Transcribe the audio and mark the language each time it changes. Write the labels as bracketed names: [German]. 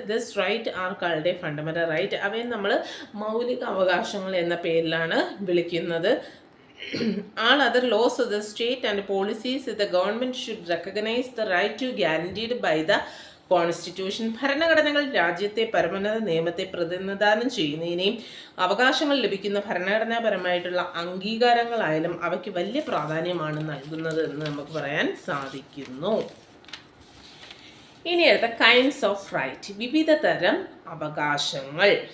[English] This right are called a fundamental right. [Malayalam] അവയെ നമ്മൾ മൗലിക അവകാശങ്ങൾ എന്ന പേരിലാണ് വിളിക്കുന്നത്. [English] All other laws of the state and policies the government should recognize the right to guaranteed by the constitution. [Malayalam] ഭരണഘടനകൾ രാജ്യത്തെ പരമോന്നത നിയമത്തെ പ്രതിനിധാനം ചെയ്യുന്നതിനെയും അവകാശങ്ങൾ ലഭിക്കുന്ന ഭരണഘടനാപരമായിട്ടുള്ള അംഗീകാരങ്ങളായാലും അവയ്ക്ക് വലിയ പ്രാധാന്യമാണ് നൽകുന്നത് എന്ന് നമുക്ക് പറയാൻ സാധിക്കുന്നു. ഇനി അടുത്ത [English] kinds of right, [Malayalam] വിവിധ തരം അവകാശങ്ങൾ.